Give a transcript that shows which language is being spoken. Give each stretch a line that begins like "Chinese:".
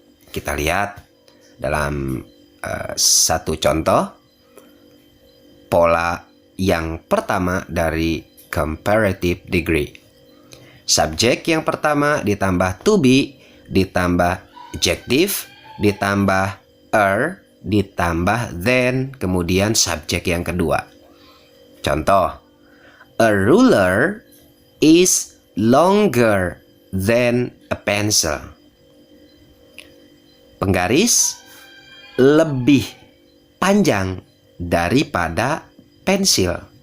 Indonesian: Kita lihat dalam satu contoh pola yang pertama dari comparative degree. Subjek yang pertama ditambah to be, ditambah adjective, ditambah ditambah then, kemudian subjek yang kedua. Contoh,
English: a ruler is longer than a pencil.
Indonesian: Penggaris lebih panjang daripada pensil.